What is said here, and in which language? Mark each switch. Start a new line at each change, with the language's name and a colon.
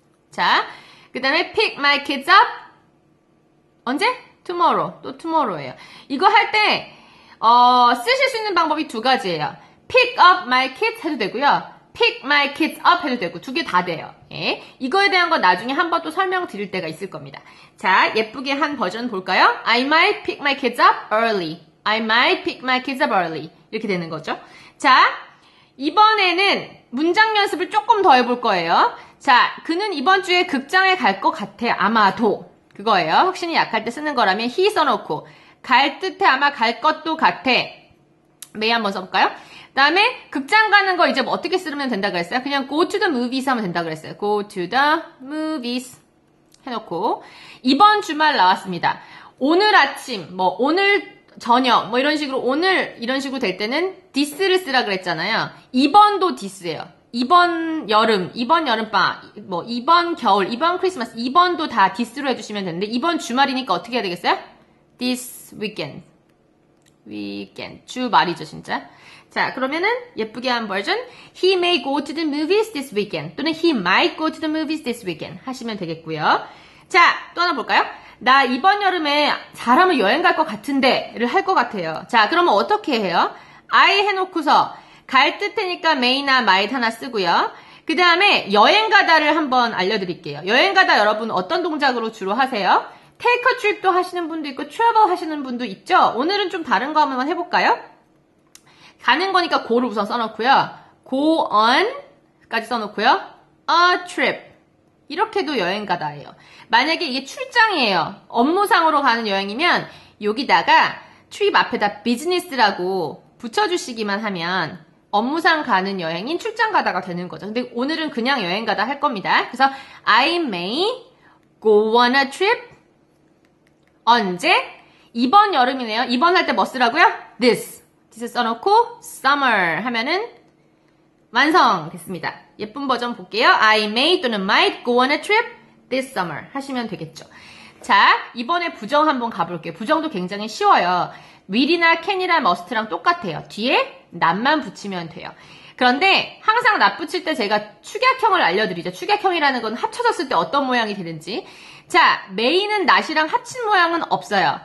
Korean: 자, 그 다음에
English: pick my kids up.
Korean: 언제? tomorrow. 또 tomorrow예요. 이거 할 때 쓰실 수 있는 방법이 두 가지예요.
English: pick up my kids
Korean: 해도 되고요.
English: pick my kids up
Korean: 해도 되고 두 개 다 돼요. 예. 이거에 대한 거 나중에 한번 또 설명드릴 때가 있을 겁니다. 자, 예쁘게 한 버전 볼까요?
English: I might pick my kids up early. I might pick my kids up early.
Korean: 이렇게 되는 거죠. 자, 이번에는 문장 연습을 조금 더 해볼 거예요. 자, 그는 이번 주에 극장에 갈 것 같아. 아마도. 그거예요. 확신이 약할 때 쓰는 거라면 he 써놓고 갈 듯해 아마 갈 것도 같아. may 한번 써볼까요? 그 다음에 극장 가는 거 이제 뭐 어떻게 쓰면 된다 그랬어요? 그냥
English: go to the movies
Korean: 하면 된다 그랬어요.
English: go to the movies
Korean: 해놓고 이번 주말 나왔습니다. 오늘 아침, 오늘 저녁, 이런 식으로 오늘 이런 식으로 될 때는 this를 쓰라 그랬잖아요. 이번도 this예요. 이번 여름, 이번 여름방학, 이번 겨울, 이번 크리스마스, 이번도 다 this로 해주시면 되는데 이번 주말이니까 어떻게 해야 되겠어요?
English: this weekend.
Korean: 주말이죠, 진짜. 자, 그러면은 예쁘게 한 버전
English: he may go to the movies this weekend
Korean: 또는
English: he might go to the movies this weekend
Korean: 하시면 되겠고요. 자, 또 하나 볼까요? 나 이번 여름에 잘하면 여행 갈 것 같은데를 할 것 같아요. 자, 그러면 어떻게 해요? I 해놓고서 갈 듯하니까 may나 might 하나 쓰고요. 그 다음에 여행 가다를 한번 알려드릴게요. 여행 가다 여러분 어떤 동작으로 주로 하세요?
English: take a trip
Korean: 도 하시는 분도 있고 travel 하시는 분도 있죠? 오늘은 좀 다른 거 한번 해볼까요? 가는 거니까 go를 우선 써놓고요. go on 까지 써놓고요.
English: a trip.
Korean: 이렇게도 여행 가다예요. 만약에 이게 출장이에요. 업무상으로 가는 여행이면 여기다가 trip 앞에다 business라고 붙여주시기만 하면 업무상 가는 여행인 출장 가다가 되는 거죠. 근데 오늘은 그냥 여행 가다 할 겁니다. 그래서
English: I may go on a trip.
Korean: 언제? 이번 여름이네요. 이번 할 때 뭐 쓰라고요? This 써놓고 summer 하면은 완성됐습니다. 예쁜 버전 볼게요.
English: I may 또는 might go on a trip this summer
Korean: 하시면 되겠죠. 자, 이번에 부정 한번 가볼게요. 부정도 굉장히 쉬워요. will이나 can이랑 must랑 똑같아요. 뒤에 not만 붙이면 돼요. 그런데 항상 not 붙일 때 제가 축약형을 알려드리죠. 축약형이라는 건 합쳐졌을 때 어떤 모양이 되는지. 자, may는 not이랑 합친 모양은 없어요.